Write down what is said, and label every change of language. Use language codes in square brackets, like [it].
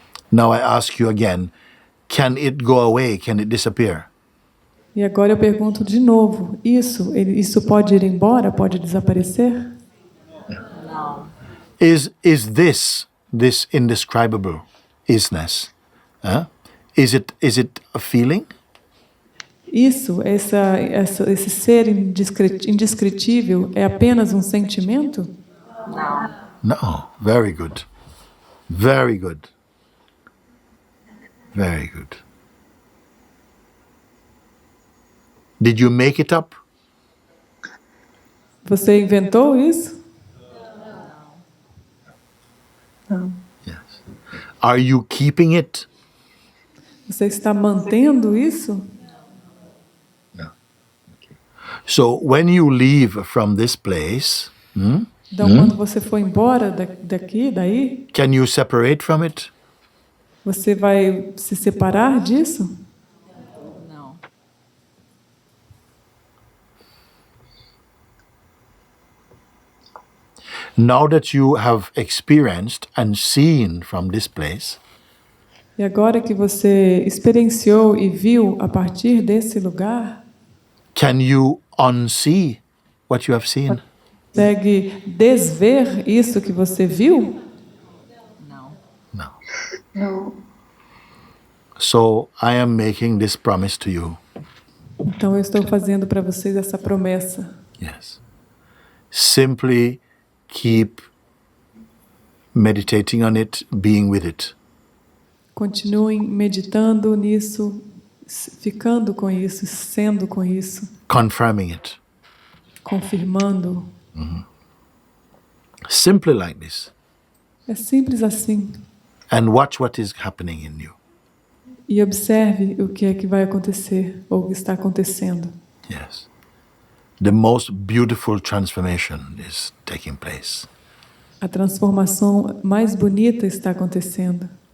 [en] Now I ask you again, can it go away? Can it disappear? [pt] E agora eu pergunto de novo, isso pode ir embora? Pode desaparecer? Não. [en] Is this indescribable isness? Is it a feeling? [pt] Isso, esse ser indescritível é apenas um sentimento? Não. [en] No. Very good. Very good. Very good. Did you make it up? [pt] Você inventou isso? Não. [en] Yes. Are you keeping it? [pt] Você está mantendo isso? [en] No. Okay. So when you leave from this place, [pt] Então, quando você for embora daí, [en] can you separate from it? [pt] você vai se separar disso? Não. [en] Now that you have experienced and seen from this place, [pt] E agora que você experienciou e viu a partir desse lugar, [en] can you unsee what you have seen? [pt] consegue desver isso que você viu? Não. [en] No. No. So I am making this promise to you. [pt] Então eu estou fazendo para vocês essa promessa. [en] Yes. Simply keep meditating on it, being with it. [pt] Continuem meditando nisso, ficando com isso, sendo com isso, [en] Confirming it. [pt] confirmando. [en] Simply like this. [pt] É simples assim. [en] And watch what is happening in you. [pt] E observe o que é que vai acontecer, ou o que está acontecendo. [en] Yes. The most beautiful transformation is taking place. [pt] A transformação mais bonita está acontecendo.